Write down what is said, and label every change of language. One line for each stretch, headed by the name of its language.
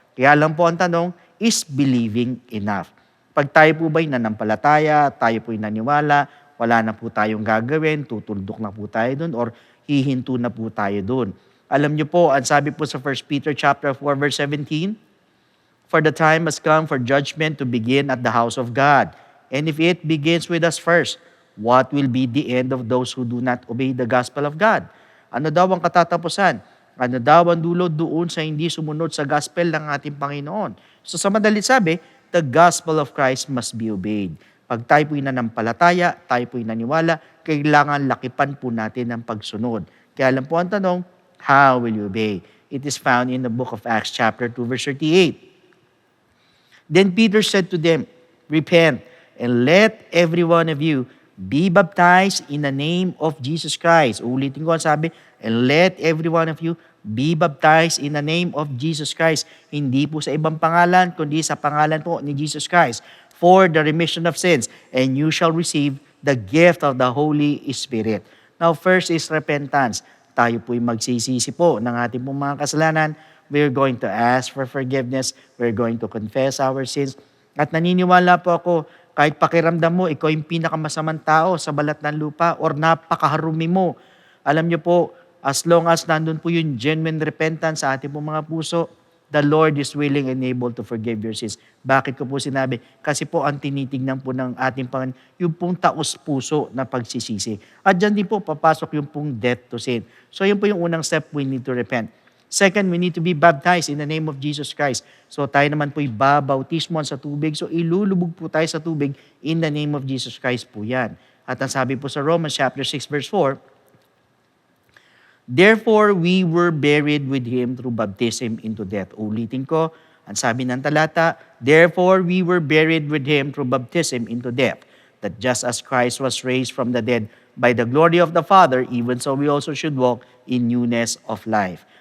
Filipino: Kaya lang po ang tanong,
English: is believing enough?
Filipino: Pag tayo po ba'y nanampalataya, tayo po'y naniwala, wala na po tayong gagawin, tutuldok na po tayo dun, or hihinto na po tayo dun. Alam niyo po, ang sabi po sa
English: 1 Peter chapter 4, verse 17, for the time has come for judgment to begin at the house of God. And if it begins with us first, what will be the end of those who do not obey the gospel of God?
Filipino: Ano daw ang katatapusan? Ano daw ang dulo doon sa hindi sumunod sa gospel ng ating Panginoon? So sa madalit sabi,
English: the gospel of Christ must be obeyed.
Filipino: Pag tayo po'y nanampalataya, tayo po'y naniwala, kailangan lakipan po natin ang pagsunod. Kaya lang po ang tanong,
English: how will you obey? It is found in the book of Acts chapter 2, verse 38. Then Peter said to them, repent, and let every one of you be baptized in the name of Jesus Christ.
Filipino: Ulitin ko ang sabi,
English: and let every one of you be baptized in the name of Jesus Christ.
Filipino: Hindi po sa ibang pangalan, kundi sa pangalan po ni
English: Jesus Christ, for the remission of sins, and you shall receive the gift of the Holy Spirit. Now, first is repentance.
Filipino: Tayo po'y magsisisi po ng ating pong mga kasalanan.
English: We're going to ask for forgiveness. We're going to confess our sins.
Filipino: At naniniwala po ako, kahit pakiramdam mo, ikaw yung pinakamasamang tao sa balat ng lupa or napakaharumi mo. Alam niyo po,
English: as long as
Filipino: nandun po yung
English: genuine repentance
Filipino: sa ating pong mga puso,
English: the Lord is willing and able to forgive your sins.
Filipino: Bakit ko po sinabi? Kasi po ang tinitignan po ng ating Panginoon, yung pong taos-puso na pagsisisi. At dyan din po papasok yung pong
English: death to sin.
Filipino: So yun po yung unang step,
English: we need to repent. Second, we need to be baptized in the name of Jesus Christ.
Filipino: So tayo naman po'y babautismoan sa tubig. So ilulubog po tayo sa tubig
English: in the name of Jesus Christ
Filipino: po yan. At ang sabi po sa
English: Romans chapter 6 verse 4, therefore we were buried with Him through baptism into death.
Filipino: Ulitin ko, ang sabi ng talata,
English: therefore we were buried with Him through baptism into death, that just as Christ was raised from the dead by the glory of the Father, even so we also should walk in newness of life.